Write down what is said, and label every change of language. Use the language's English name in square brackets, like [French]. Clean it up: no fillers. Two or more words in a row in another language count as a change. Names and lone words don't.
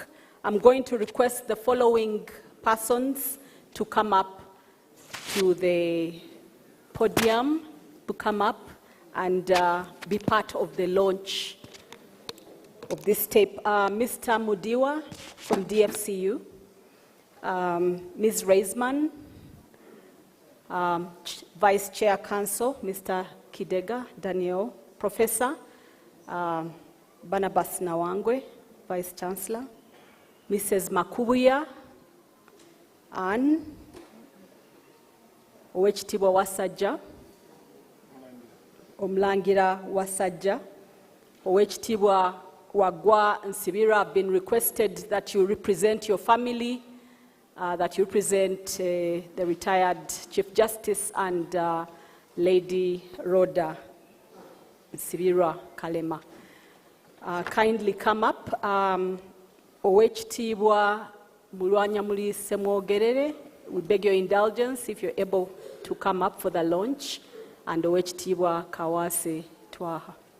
[English] I'm going to request the following persons to come up to the podium, to come up and be part of the launch of this tape. Mr. Mudiwa from DFCU, Ms. Reisman, Vice Chair Council, Mr. Kidega Daniel, Professor Barnabas Nawangwe, Vice Chancellor, Mrs. Makubuya, Anne, Owechitibwa Wasajja, Omlangira Wasajja, Owechitibwa Wagwa Nsibirwa have been requested that you represent your family, that you represent the retired Chief Justice and Lady Rhoda Nsibirwa Kalema. Kindly come up. Owechitibwa Mulwanyamuli Semwogerere, we beg your indulgence if you're able to come up for the launch, and Owechitibwa Kawase Twaha.